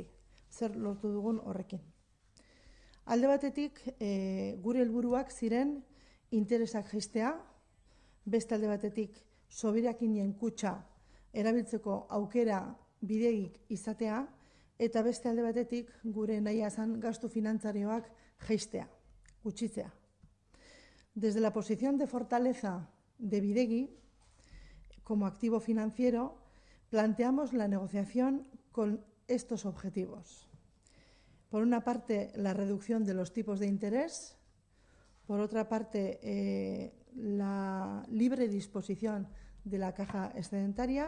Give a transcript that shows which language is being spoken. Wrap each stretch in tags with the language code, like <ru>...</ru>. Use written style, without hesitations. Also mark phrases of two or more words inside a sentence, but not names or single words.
<eu>Zer lortu dugun horrekin. Alde batetik, gure helburuak ziren interesak jaistea, beste alde batetik, soberakinien kutxa erabiltzeko aukera bidegik izatea, eta beste alde batetik, gure nahia zan gastu finantzarioak jaistea, gutxitzea.</eu> <es>Desde la posición de fortaleza de Bidegi, como activo financiero, planteamos la negociación con estos objetivos. Por una parte, la reducción de los tipos de interés. Por otra parte, la libre disposición de la caja excedentaria.</es>